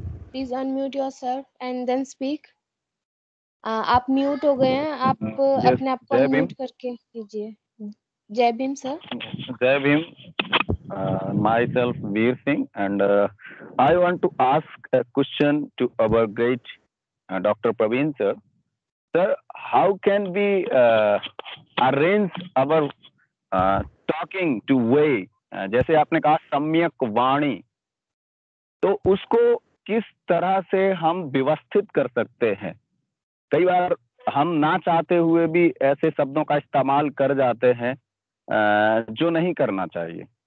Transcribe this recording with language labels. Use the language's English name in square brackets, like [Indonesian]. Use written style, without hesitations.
[English] Please unmute yourself and then speak. [Hindi] आप mute हो गए हैं, आप अपने आप को अनम्यूट करके कीजिए। जय भीम सर। जय Bhim. [English] Myself Veer Singh, and I want to ask a question to our great Dr. Praveen sir. Sir, how can we arrange our talking to way? [Hindi] जैसे आपने कहा सम्यक वाणी, तो उसको किस तरह से हम व्यवस्थित कर सकते हैं? कई बार हम ना चाहते हुए भी ऐसे शब्दों का इस्तेमाल कर जाते हैं जो नहीं करना चाहिए।